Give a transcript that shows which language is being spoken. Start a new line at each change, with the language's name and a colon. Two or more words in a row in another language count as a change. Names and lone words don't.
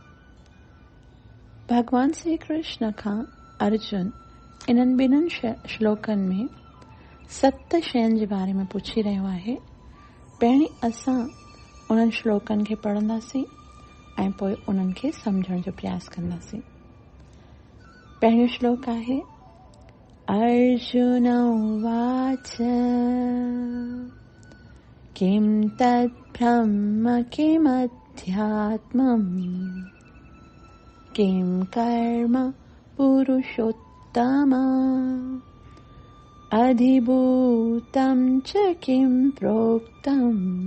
Sindhi: भगवान श्री कृष्ण खां अर्जुन इन्हनि ॿिन्हिनि श्लोकनि में 7 शयुनि जे बारे में पुछी रहियो आहे। पहिरीं असां उन्हनि श्लोकनि खे पढ़ंदासीं ऐं पोइ उन्हनि खे सम्झण जो प्रयास कंदासीं। पहिरियों श्लोक आहे अर्जुन उवाच
Sanskrit: किं तत् ब्रह्म किमध्यात्मम् किं कर्म पुरुषोत्तम अधिभूतं च किं प्रोक्तम्